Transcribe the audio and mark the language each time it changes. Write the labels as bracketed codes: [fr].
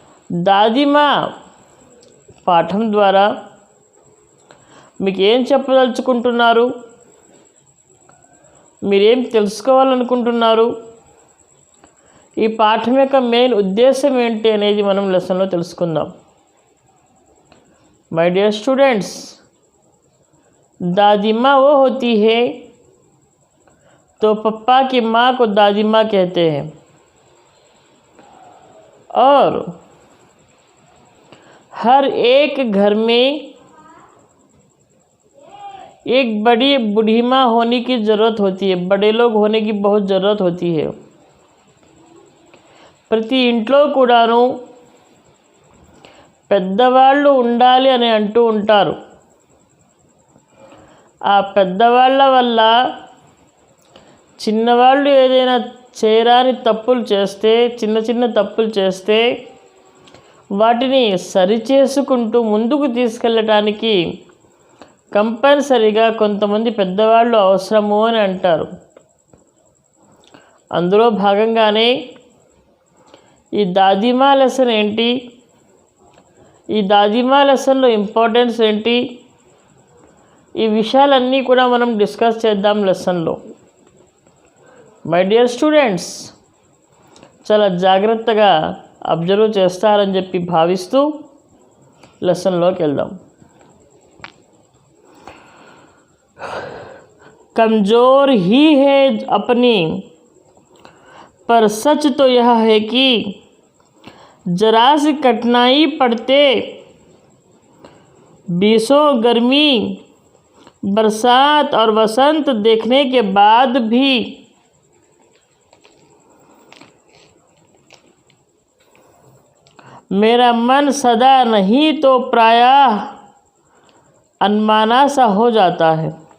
[te] దాదీమా పాఠం ద్వారా మీకు ఏం చెప్పదలుచుకుంటున్నారు? మీరేం తెలుసుకోవాలనుకుంటున్నారు? ఈ పాఠం యొక్క మెయిన్ ఉద్దేశం ఏంటి అనేది మనం లెసన్లో తెలుసుకుందాం. [en] my dear students, [hi] दादी माँ वो होती है तो पप्पा की माँ को दादी माँ कहते हैं, और हर एक घर में एक बड़ी बूढ़ी माँ होने की ज़रूरत होती है, बड़े लोग होने की बहुत ज़रूरत होती है. [te] ప్రతి ఇంట్లో కూడాను పెద్దవాళ్ళు ఉండాలి అని అంటూ ఉంటారు. ఆ పెద్దవాళ్ళ వల్ల చిన్నవాళ్ళు ఏదైనా చేయరాని తప్పులు చేస్తే, చిన్న తప్పులు చేస్తే వాటిని సరిచేసుకుంటూ ముందుకు తీసుకెళ్ళటానికి కంపల్సరీగా కొంతమంది పెద్దవాళ్ళు అవసరము అని అంటారు. అందులో భాగంగానే ఈ దాదీమా లెసన్ ఏంటి, ఈ దాదీమా లెసన్లో ఇంపార్టెన్స్ ఏంటి, ఈ విషయాలన్నీ కూడా మనం డిస్కస్ చేద్దాం లెసన్లో. [en] my dear students, [te] చాలా జాగ్రత్తగా అబ్జర్వ్ చేస్తారని చెప్పి భావిస్తూ లెసన్లోకి వెళ్దాం. [hi] कमज़ोर ही है अपनी, पर सच तो यह है कि जरा सी कठिनाई पड़ते बीसों गर्मी, बरसात और वसंत देखने के बाद भी मेरा मन सदा नहीं तो प्रायः अनमाना सा हो जाता है.